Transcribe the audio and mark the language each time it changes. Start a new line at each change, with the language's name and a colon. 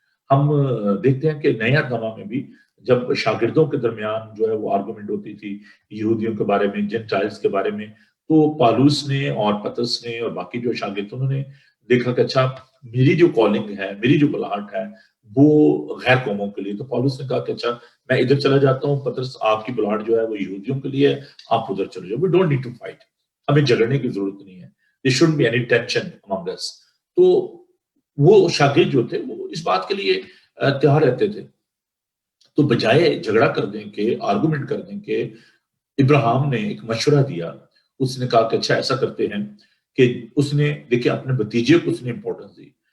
Urdu: ہم دیکھتے ہیں کہ نیا نامہ میں بھی جب شاگردوں کے درمیان جو ہے وہ آرگومنٹ ہوتی تھی یہودیوں کے بارے میں جینٹائلز کے بارے میں, تو پالوس نے اور پترس نے اور باقی جو شاگرد انہوں نے دیکھا کہ اچھا میری جو کالنگ ہے, میری جو بلاہٹ ہے وہ غیر قوموں کے لیے. تو پالوس نے کہا کہ اچھا میں ادھر چلا جاتا ہوں, پترس آپ کی بلاہٹ جو ہے وہ یہودیوں کے لیے ہے, آپ ادھر چلے جاؤ.
English: we don't need to fight,
Urdu: ہمیں جھگڑنے کی ضرورت نہیں ہے.
English: there shouldn't be any tension among us.
Urdu: تو وہ شاگرد جو تھے وہ اس بات کے لیے تیار رہتے تھے. تو بجائے جھگڑا کر دیں کہ آرگومنٹ کر دیں کہ ابراہیم نے ایک مشورہ دیا. اس نے کہا کہ اچھا ایسا کرتے ہیں کہ اس نے دیکھیں اپنے بھتیجے کو اس نے امپورٹنس دی.